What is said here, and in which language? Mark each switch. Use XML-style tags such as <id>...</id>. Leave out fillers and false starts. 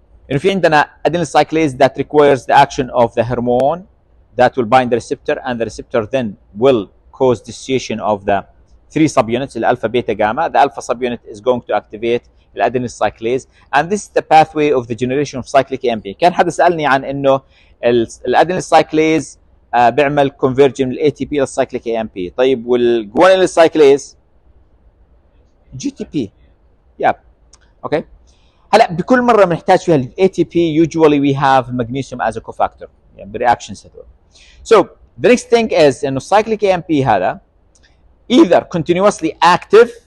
<ar>إنه في عندنا</ar> <en>adenyl cyclase that requires the action of the hormone that will bind the receptor and the receptor then will cause dissociation of the three subunits</en> <ar>الالفا بيتا</ar> <en>gamma. The alpha subunit is going to activate the adenyl cyclase and this is the pathway of the generation of cyclic AMP.</en> <ar>كان حدا سألني عن إنه adenyl cyclase بيعمل conversion من ATP للcyclic AMP. طيب والguanylyl cyclase GTP.</ar> <en>Yep. Okay.</en> <ar>هلا بكل مره بنحتاج فيها ال ATP</ar> <en>usually we have magnesium as a cofactor</en> <ar>يعني بالreactions هذول.</ar> <en>So the next thing is انه cyclic AMP هذا either continuously active</en>